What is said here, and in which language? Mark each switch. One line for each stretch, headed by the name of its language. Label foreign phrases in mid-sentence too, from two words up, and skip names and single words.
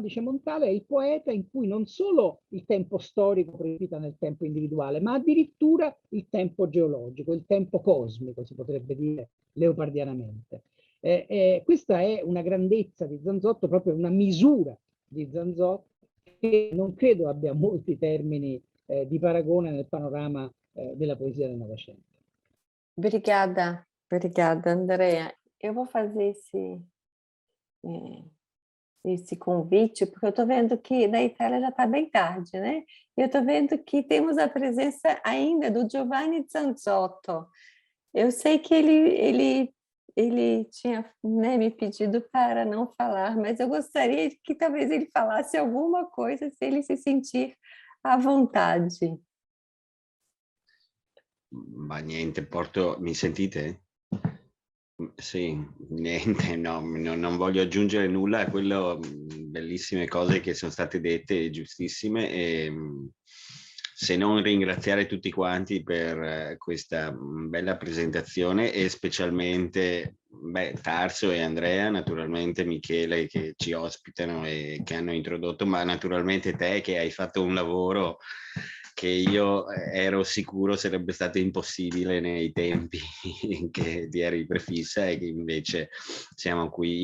Italian: Dice Montale è il poeta in cui non solo il tempo storico precipita nel tempo individuale, ma addirittura il tempo geologico, il tempo cosmico, si potrebbe dire leopardianamente. Questa è una grandezza di Zanzotto, proprio una misura di Zanzotto che non credo abbia molti termini di paragone nel panorama della poesia del Novecento.
Portuguese: Obrigada, obrigada, Andrea. Eu vou fazer esse convite, porque eu estou vendo que na Itália já está bem tarde, né? E eu estou vendo que temos a presença ainda do Giovanni Zanzotto. Eu sei que ele tinha, né, me pedido para não falar, mas eu gostaria que talvez ele falasse alguma coisa, se ele se sentir à vontade.
Italian: Ma niente, mi sentite? Sì, niente, no, non voglio aggiungere nulla a quello, bellissime cose che sono state dette, giustissime, e se non ringraziare tutti quanti per questa bella presentazione e specialmente Tarso e Andrea, naturalmente Michele che ci ospitano e che hanno introdotto, ma naturalmente te che hai fatto un lavoro che io ero sicuro sarebbe stato impossibile nei tempi che ti eri prefissa e che invece siamo qui.